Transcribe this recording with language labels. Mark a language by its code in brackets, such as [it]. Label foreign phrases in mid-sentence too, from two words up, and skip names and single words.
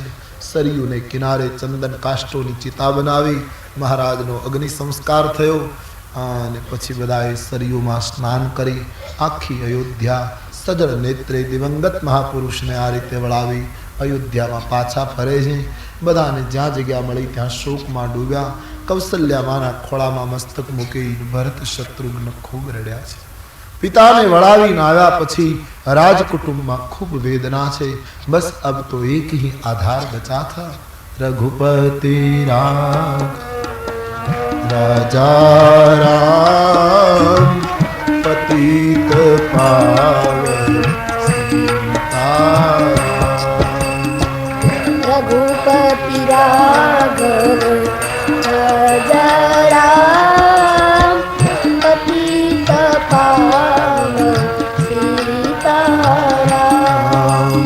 [gu] સરયુને કિનારે ચંદન કાષ્ટોની ચિતા બનાવી મહારાજનો અગ્નિ સંસ્કાર થયો અને પછી બધાએ સરયુમાં સ્નાન કરી આખી અયોધ્યા સજળ નેત્રે દિવંગત મહાપુરુષને આ રીતે વળાવી અયોધ્યામાં પાછા ફરે છે. બધાને જ્યાં જગ્યા મળી ત્યાં શોકમાં ડૂબ્યા. કૌશલ્યા માના ખોળામાં મસ્તક મૂકી ભરત શત્રુઘ્ન ખૂબ રડ્યા છે. પિતાને વળાવીને આવ્યા પછી રાજકુટુંબમાં ખૂબ વેદના છે. [hi] बस अब तो एक ही आधार बचा था, रघुपति राजा राम पतित पावन रघुपति राघव राजा राम पतित पावन सीताराम.